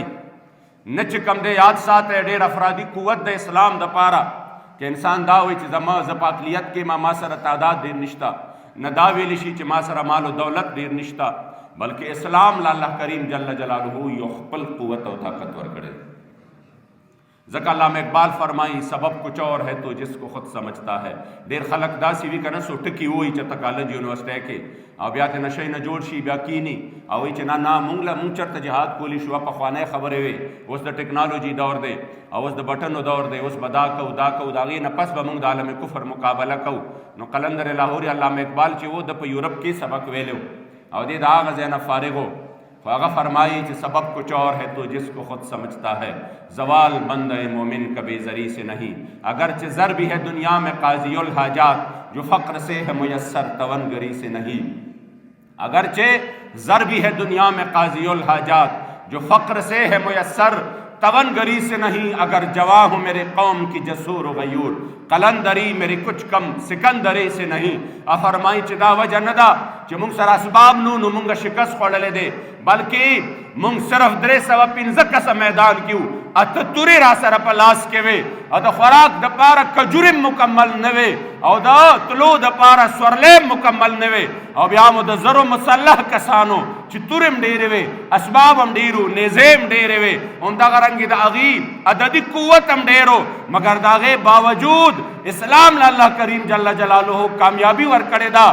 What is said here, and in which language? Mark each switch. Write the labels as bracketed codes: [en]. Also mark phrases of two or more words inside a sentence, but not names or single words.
[ps] نه چې کوم دی یاد ساته ډېر افرادي قوت د اسلام دپاره چې انسان دا وایي چې زه په اقلیت کې ما سره تعداد ډېر نشته، نه دا ویلی شي چې ما سره مال و دولت ډېر نشته، بلکې اسلام له الله کریم جل جلاله یو خپل قوت او طاقت ورکړی. ځکه علامه اقبال فرمایي [ur] سبب کچھ اور ہے تو جس کو خود سمجھتا ہے. [ps] ډېر خلک داسې وي که نه څو ټکي ووایي چې ته کالج یونیورسټۍ کې او بیا ته نشی نه جوړ شي، بیا کینی او وایي چې نه مونږ چېرته جهاد کولی شو. پخوانی خبرې وې، اوس د ټکنالوجي دور دی او اوس د بټنو دور دی، اوس به دا کوو دا کوو، د هغې نه پس به مونږ د عالم کفر مقابله کوو. نو قلندر لاهوري علامه اقبال چې و د په یورپ کې سبق ویلی او دې د هغه ځای نه فارغ و، خو هغه فرمایي چې [ur] سبب کچھ اور ہے تو جس کو خود سمجھتا ہے، زوال بندہ مومن کبھی زری سے نہیں، اگرچہ زر بھی ہے دنیا میں قاضی الحاجات، جو فقر سے ہے میسر توانگری سے نہیں. اگرچہ زر بھی ہے دنیا میں قاضی الحاجات، جو فقر سے ہے میسر توانگری سے نہیں، اگر جواں ہوں میرے قوم کی جسور و غیور، قلندری میری کچھ کم سکندری سے نہیں. [ps] فرمائی چې دا وجه نه ده چې مونږ سره اسباب نو مونږ شکست خوړلی دی، بلکې مونږ صرف 315 کسه میدان کې وو، اته تورې را سره په لاس کې وې، او د خوراک دپاره کجورې مکمل نه وې، او د تلو دپاره سورلۍ مکمل نه وې، او بیا مو د زرو مسلح کسانو چې تورې هم ډېرې وې، اسباب هم ډېر وو، نیزې هم ډېرې وې، همدغه رنګې د هغې عددي قوت هم ډېر و، مګر د هغې باوجود اسلام له الله کریم جل جلاله کامیابی ورکړې ده.